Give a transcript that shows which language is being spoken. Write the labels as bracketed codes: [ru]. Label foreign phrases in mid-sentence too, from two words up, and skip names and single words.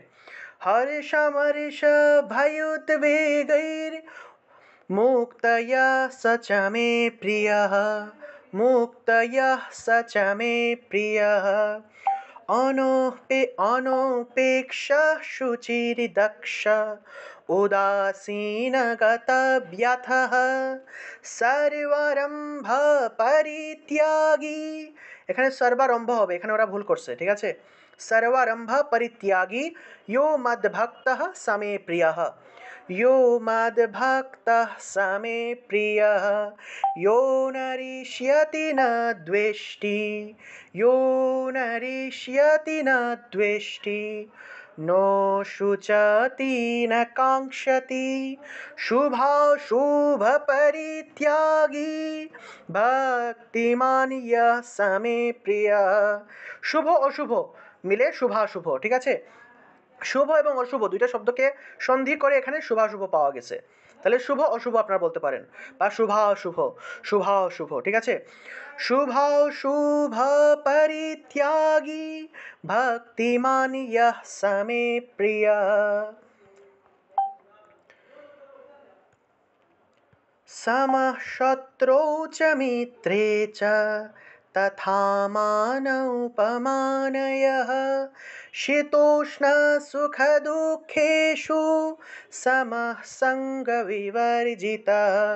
[sa] হর্ষামর্ষ ভয়োদ্বেগৈর মুক্তয়া স চ মে প্রিয়ः, মুক্তয়া স চ মে প্রিয়ः, অনপেক্ষः শুচির্দক্ষ উদাসীনগতব্যথः সর্বারম্ভ পরিত্যাগী, [bn] এখানে সর্বারম্ভ হবে, এখানে ওরা ভুল করছে, ঠিক আছে? [sa] সর্বারম্ভ পরিত্যাগী यो मद्भक्तः स मे प्रियः, यो मद्भक्तः स मे प्रियः, यो नरिष्यति न द्वेष्टि, यो नरिष्यति न द्वेष्टि, नो शुचति न काङ्क्षति शुभाशुभपरित्यागी भक्तिमान यः स मे प्रियः। [bn] শুভ অশুভ মিলে শুভাশুভ, ঠিক আছে? শুভ এবং অশুভ দুইটা শব্দকে সন্ধি করে এখানে শুভাশুভ পাওয়া গেছে। তাহলে শুভ অশুভ আপনারা বলতে পারেন, বা শুভাশুভ, শুভাশুভ, ঠিক আছে? [sa] শুভাশুভ পরিত্যাগী ভক্তিমান ইয়ঃ স মে প্রিয়ঃ। समः शत्रौ च मित्रे च तथा मानौपमानयः शीतोष्णसुखदुःखेषु समः सङ्गविवर्जितः